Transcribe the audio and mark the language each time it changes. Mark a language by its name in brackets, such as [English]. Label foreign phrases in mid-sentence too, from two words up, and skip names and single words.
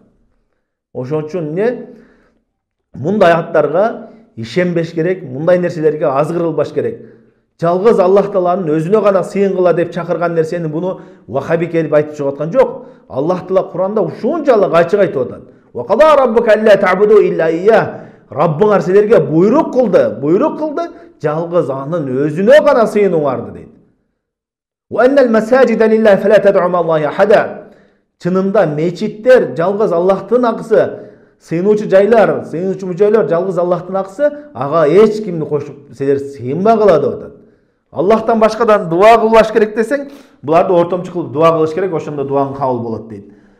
[Kyrgyz] Ошон үчүн мындай аттарга ишенбеш керек, мындай нерселерге азгырылбаш керек. Жалгыз Аллах Тааланын өзүнө гана сыйынгыла деп чакырган нерсени буну вахаби келип айтып чыгып аткан жок. Аллах Таала Куранда ушунчалык ачык айтып атат. [Arabic] وقضى ربك ألا تعبدوا إلا إياه. [Kyrgyz] Раббыңар силерге буйрук кылды, жалгыз анын өзүнө гана сыйынуңарды дейт. [Arabic] وأن المساجد لله فلا تدعوا مع الله أحدا. [Kyrgyz] Чынында мечиттер жалгыз Аллахтын акысы, сыйынуучу жайлар жалгыз Аллахтын акысы, ага эч кимди кошуп силер сыйынбагыла деп атат. Аллахтан башкадан дуа кылбаш керек десең, буларды ортомчу кылып дуа кылыш керек, ошондо дуаң кабыл болот дейт.